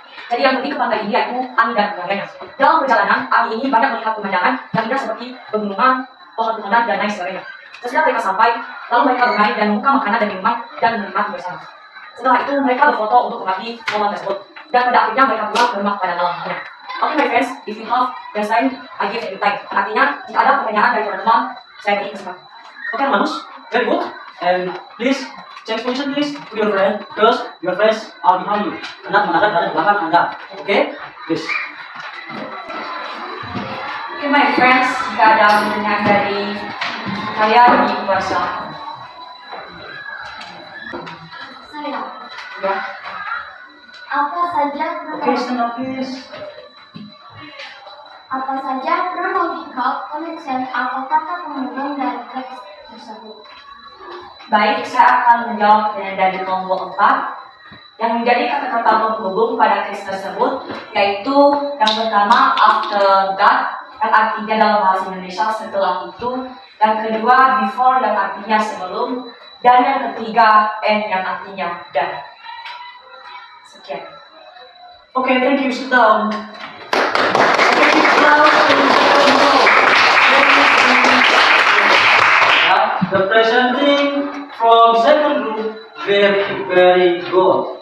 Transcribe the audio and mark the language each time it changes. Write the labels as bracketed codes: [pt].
[id] Jadi yang pergi ke pantai ini yaitu Ani dan keluarganya. Dalam perjalanan, Ani ini banyak melihat pemandangan yang indah seperti pegunungan, pohon-pohonan, dan lain sebagainya. Setelah mereka sampai, lalu mereka bermain dan membuka makanan dan minuman dan menikmati bersama. Setelah itu, mereka berfoto untuk menikmati momen tersebut. Dan pada akhirnya mereka pulang ke rumah pada malam harinya. [en] Okay, my friends, if you have time, I give you time. [id] Artinya, jika ada pertanyaan dari teman-teman, saya beri kesempatan. [en] Okay, Manus, very good. And please change position please to your friend because your friends are behind you. [id] Anda menghadap pada belakang Anda. [en] Okay, please. Okay, my friends, [id] jika ada pertanyaan dari kalian di kuasa. Saya. Ya. Apa saja [en] Okay, stand up please. [id] Apa saja [en] chronological connection [id] atau kata penghubung dari teks tersebut? Baik, saya akan menjawab dari kelompok 4 yang menjadi kata-kata penghubung pada teks tersebut, yaitu yang pertama after that yang artinya dalam bahasa Indonesia setelah itu, yang kedua before yang artinya sebelum, dan yang ketiga and yang artinya dan. Sekian. [en] Okay, thank you. Sit down. Okay, keep applause to the second group. The presenting from second group very good.